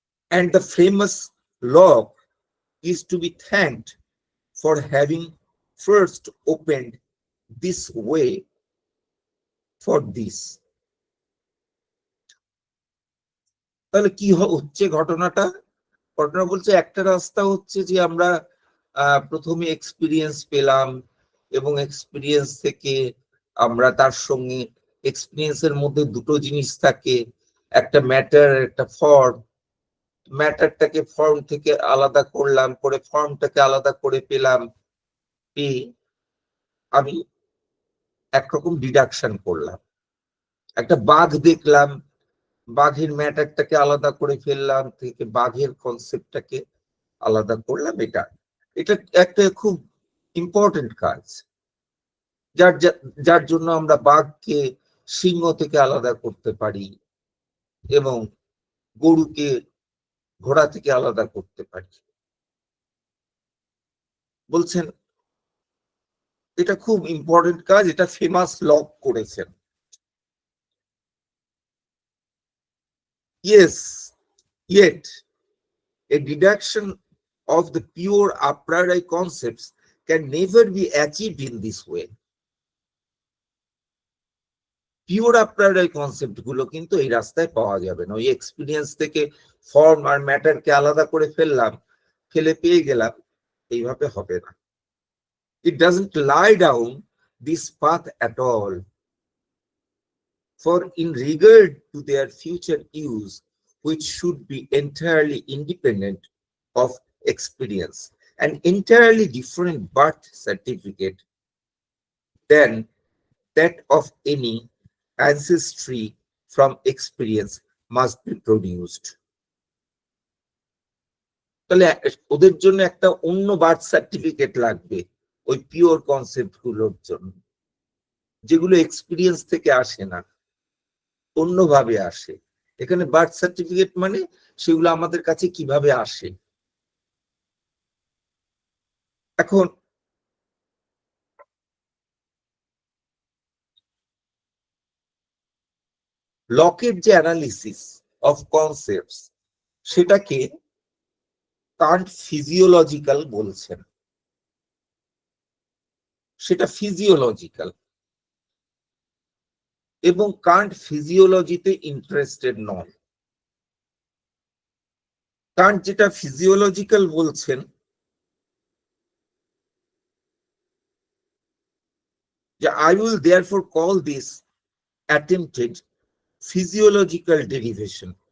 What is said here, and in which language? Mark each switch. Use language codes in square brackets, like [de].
[en] And the famous Locke is to be thanked for having first opened this way for this. [bn] তাহলে কি হচ্ছে ঘটনাটা? ঘটনা বলছে একটা রাস্তা হচ্ছে যে আমরা প্রথমে এক্সপিরিয়েন্স পেলাম, এবং এক্সপিরিয়েন্স থেকে আমরা তার সঙ্গে এক্সপিরিয়েন্সের মধ্যে দুটো জিনিস থাকে, একটা ম্যাটার, একটা ফর্ম। ম্যাটারটাকে ফর্ম থেকে আলাদা করলাম, করে ফর্মটাকে আলাদা করে পেলাম, পেয়ে আমি একরকম ডিডাকশন করলাম। একটা বাঘ দেখলাম, বাঘের ম্যাটারটাকে আলাদা করে ফেললাম, থেকে বাঘের কনসেপ্টটাকে আলাদা করলাম। এটা এটা একটা খুব ইম্পর্টেন্ট কাজ, যার জন্য আমরা বাঘকে সিংহ থেকে আলাদা করতে পারি এবং গরুকে ঘোড়া থেকে আলাদা করতে পারি। বলছেন এটা খুব ইম্পর্টেন্ট কাজ, এটা ফেমাস লক করেছেন। [en] Yes, yet a deduction of the pure a priori concepts can never be achieved in this way. [bn] Pure a priori concept গুলো কিন্তু এই রাস্তায় পাওয়া যাবে না। ওই এক্সপিরিয়েন্স থেকে ফর্ম আর ম্যাটারকে আলাদা করে ফেললাম, ফেলে পেয়ে গেলাম, এইভাবে হবে না। [en] It doesn't lie down this path at all. For in regard to their future use, which should be entirely independent of experience, an entirely different birth certificate than that of any ancestry from experience must be produced. [bn] তাহলে ওদের জন্য একটা অন্য birth certificate লাগবে ওই pure concept গুলোর জন্য, যেগুলো এক্সপিরিয়েন্স থেকে আসে না, অন্যভাবে আসে। এখানে বার্থ সার্টিফিকেট মানে সেগুলো আমাদের কাছে কিভাবে আসে। এখন লকের যে [en] analysis of concepts, [bn] সেটাকে কান্ট ফিজিওলজিক্যাল বলছেন। সেটা ফিজিওলজিক্যাল, এবং কান্ট ফিজিওলজিতে ইন্টারেস্টেড নন। কান্ট যেটা ফিজিওলজিক্যাল বলছেন, যে [en] I will therefore call this attempted physiological derivation,